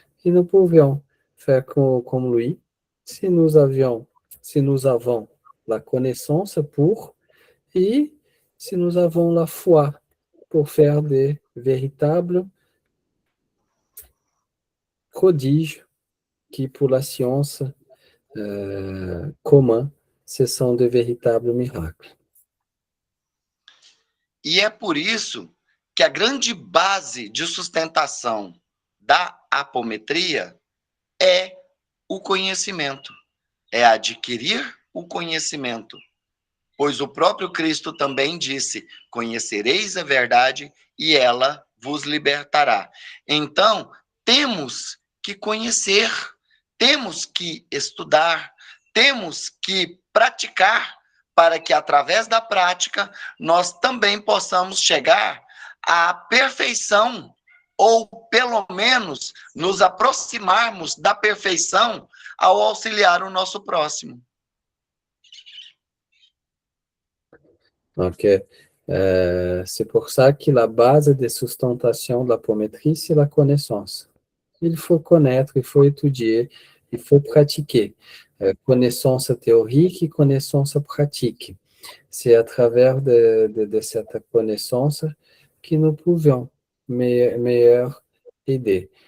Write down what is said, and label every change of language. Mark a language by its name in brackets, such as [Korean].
[French] Et nous pouvions faire comme lui si nous avons la connaissance pour et si nous avons la foi pour faire des véritables prodiges qui, pour la science commun, ce sont de véritables miracles. [Portuguese] E é por isso que a grande base de sustentação da apometria é o conhecimento, é adquirir o conhecimento. Pois o próprio Cristo também disse: conhecereis a verdade e ela vos libertará. Então, temos que conhecer, temos que estudar, temos que praticar, para que através da prática nós também possamos chegar à perfeição, ou pelo menos nos aproximarmos da perfeição ao auxiliar o nosso próximo. [French] Donc, c'est pour ça que la base de sustentation de l'apométrie, c'est la connaissance. Il faut connaître, il faut étudier, il faut pratiquer. Connaissance théorique et connaissance pratique. C'est à travers de cette connaissance que nous pouvons meilleur aider.